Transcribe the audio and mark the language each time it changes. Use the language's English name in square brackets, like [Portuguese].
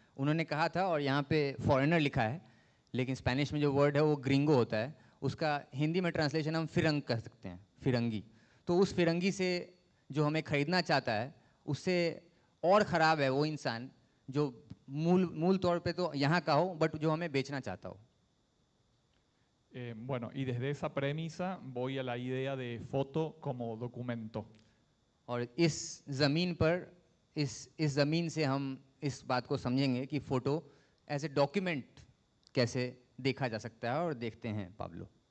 [Hindi] उन्होंने कहा था, और यहाँ पे फॉरेनर लिखा है, लेकिन स्पेनिश में जो वर्ड है वो ग्रिंगो होता है, उसका हिंदी में ट्रांसलेशन हम फिरंग कह सकते हैं, फिरंगी। तो उस फिरंगी से जो हमें ख़रीदना चाहता है, उससे और ख़राब है वो इंसान जो मूल तौर पे तो यहाँ का हो, बट जो हमें बेचना चाहता हो। [Spanish] Bueno, y desde esa premisa voy a la idea de foto como documento. [Hindi] और इस ज़मीन पर इस ज़मीन से हम इस बात को समझेंगे कि [English] photo as a document [Hindi] कैसे देखा जा सकता है, और देखते हैं पाब्लो।